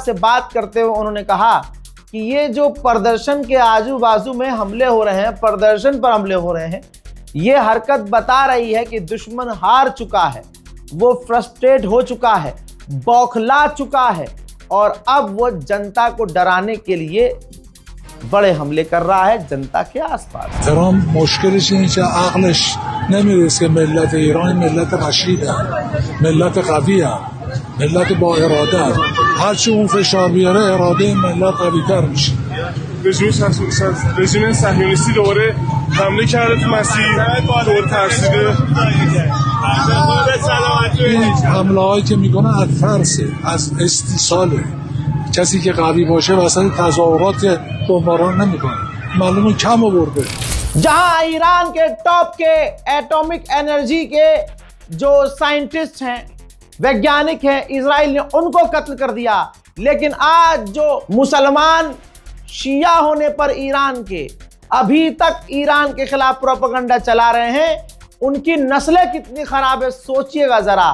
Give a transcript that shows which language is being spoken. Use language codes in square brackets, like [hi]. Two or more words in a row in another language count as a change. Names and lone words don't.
[hi] से बात करते हुए उन्होंने कहा कि ये जो प्रदर्शन के आजू बाजू में हमले हो रहे हैं, प्रदर्शन पर हमले हो रहे हैं, ये हरकत बता रही है कि दुश्मन हार चुका है, वो फ्रस्ट्रेट हो चुका है, बौखला चुका है, और अब वो जनता को डराने के लिए बड़े हमले कर रहा है जनता के आसपास। [fa] ترام مشکلش اینه که عقلش نمیرسه. ملت ایران ملت رشیده، ملت قویه، ملت با اراده. هرچی اون فشار بیاره اراده ملت قوی‌تر میشه. رژیم صهیونیستی دوباره حمله کرده تو مسیر، دور ترسیده. این حمله هایی که میکنه از ترسه، از استیصاله. کسی که قوی باشه وسط تظاهرات بمباران نمیکنه، معلومه کم آورده. [hi] जहां ईरान के टॉप के [en] atomic energy [hi] के जो साइंटिस्ट हैं, वैज्ञानिक हैं, इजराइल ने उनको कत्ल कर दिया, लेकिन आज जो मुसलमान शिया होने पर ईरान के अभी तक ईरान के खिलाफ प्रोपेगेंडा चला रहे हैं, उनकी नस्लें कितनी खराब है सोचिएगा जरा।